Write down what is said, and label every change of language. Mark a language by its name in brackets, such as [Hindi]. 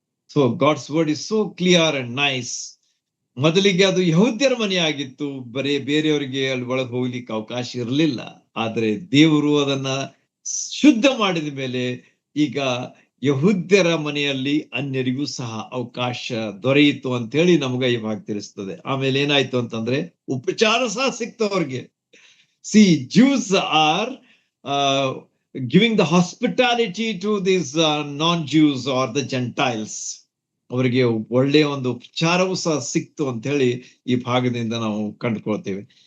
[English] So God's word is so clear and nice. [Kannada] ಮೊದಲಿಗೆ ಅದು ಯಹೂದ್ಯರ ಮನೆ ಆಗಿತ್ತು, ಬರೀ ಬೇರೆಯವರಿಗೆ ಅಲ್ಲಿ ಒಳಗೆ ಹೋಗ್ಲಿಕ್ಕೆ ಅವಕಾಶ ಇರಲಿಲ್ಲ. ಆದ್ರೆ ದೇವರು ಅದನ್ನ ಶುದ್ಧ ಮಾಡಿದ ಮೇಲೆ ಈಗ ಯಹೂದ್ಯರ ಮನೆಯಲ್ಲಿ ಅನ್ಯರಿಗೂ ಸಹ ಅವಕಾಶ ದೊರೆಯಿತು ಅಂತ ಹೇಳಿ ನಮಗ ಈ ಭಾಗ ತಿಳಿಸ್ತದೆ. ಆಮೇಲೆ ಏನಾಯ್ತು ಅಂತಂದ್ರೆ ಉಪಚಾರ ಸಹ ಸಿಕ್ತು ಅವ್ರಿಗೆ. [English] Jews are giving the hospitality to these non-Jews or the Gentiles. [Kannada] ಅವರಿಗೆ ಒಳ್ಳೆಯ ಒಂದು ಉಪಚಾರವೂ ಸಹ ಸಿಕ್ತು ಅಂತ ಹೇಳಿ ಈ ಭಾಗದಿಂದ ನಾವು ಕಂಡುಕೊಳ್ತೇವೆ.